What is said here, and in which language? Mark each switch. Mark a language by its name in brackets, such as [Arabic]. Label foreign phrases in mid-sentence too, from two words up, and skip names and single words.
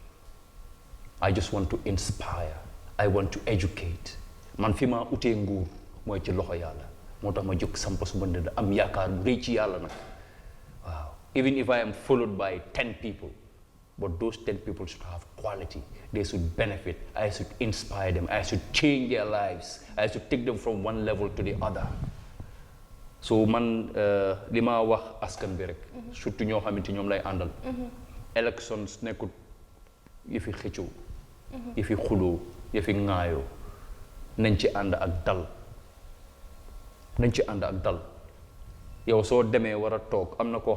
[English] I just want to inspire. I want to educate. [Wolof] Man fi ma utee nguur mooy ci loxo Yàlla moo tax ma jóg samp suma ndënd am yaakaar bu rëy ci Yàlla nag waaw [English] even if I am followed by 10 people but those 10 people should have quality. They should benefit. I should inspire them. I should change their lives. I should take them from one level to the other. [Wolof] So man li ma wax askan bi rek surtout ñoo xamante ñoom lay àndal elections nekkut yëfi xëccoo yëfi xuloo yëfi ŋaayoo nañ ci ànd ak dal yow soo demee war a toog am na koo